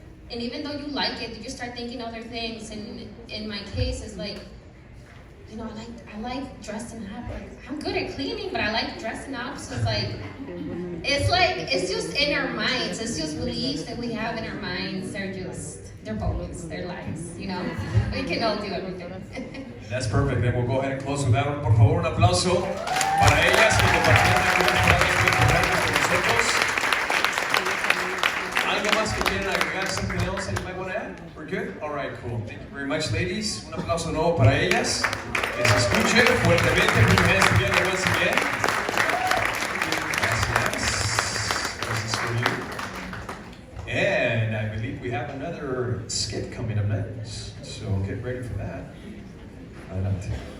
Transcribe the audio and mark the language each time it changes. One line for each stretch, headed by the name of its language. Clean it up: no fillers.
English: And even though you like it, you just start thinking other things. And in my case, it's like, I like dressing up. Like, I'm good at cleaning, but I like dressing up. So it's just in our minds. It's just beliefs that we have in our minds. They're bogus. They're lies. We can all do everything. That's perfect. Then we'll go ahead and close with that one.
Spanish: Por favor, un aplauso para ellas que compartieron algunas palabras con nosotros. ¿Algo más que quieran agregar?
English: Something else that you might want to add? We're good? All right, cool. Thank you very much, ladies.
Spanish: Un aplauso nuevo para ellas. Que se escuche fuertemente.
English: Put your hands together once again. Gracias. This is for you. And I believe we have another skit coming up next. So get ready for that. Adelante.